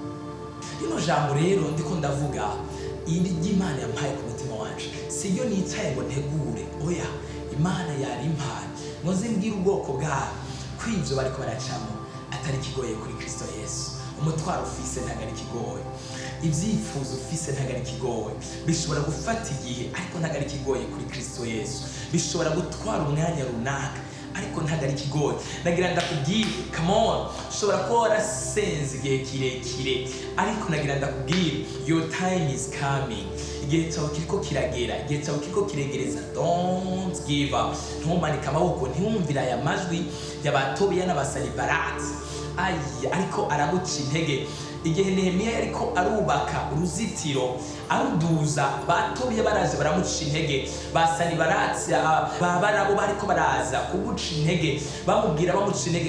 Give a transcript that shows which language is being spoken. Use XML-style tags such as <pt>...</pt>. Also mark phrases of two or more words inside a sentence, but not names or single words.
<rn>Rino jambo rero ndiko ndavuga, iri ry'Imana yampaye ku mutima wanje, sibyo nicaye ngo ntegure, oya, Imana yari impaye ngo zimbwire ubwoko bwayo ko ibyo bariko baracamo atari kigoye kuri Kristo Yesu. Umutwaro ufise ntago ari kigoye, ibyifuzo ufise ntago ari kigoye. Bishobora gufata igihe, ariko ntago ari kigoye kuri Kristo Yesu. Bishobora gutwara umwanya runaka, ariko ntago ari kigoye. Nagira ndakubwire,</rn> <en>come on,</en> <rn>ushobora kuba warasenze igihe kirekire, ariko nagira ndakubwire,</rn> <en>your time is coming.</en> <rn>Igihe cyawe kiriko kiragera, igihe cyawe kiriko kiregereza.</rn> <en>Don't give up.</en> <rn>Ntumanike amaboko, ntiwumvira aya majwi y'abatobiya n'abasanibarati, ariko araguca intege. Igihe Nehemiya yariko arubaka uruzitiro, aruduza, batobiya baraje baramuca intege. Basanibarati barabo bariko baraza kuguca intege, bamubwira bamuca intege.</rn>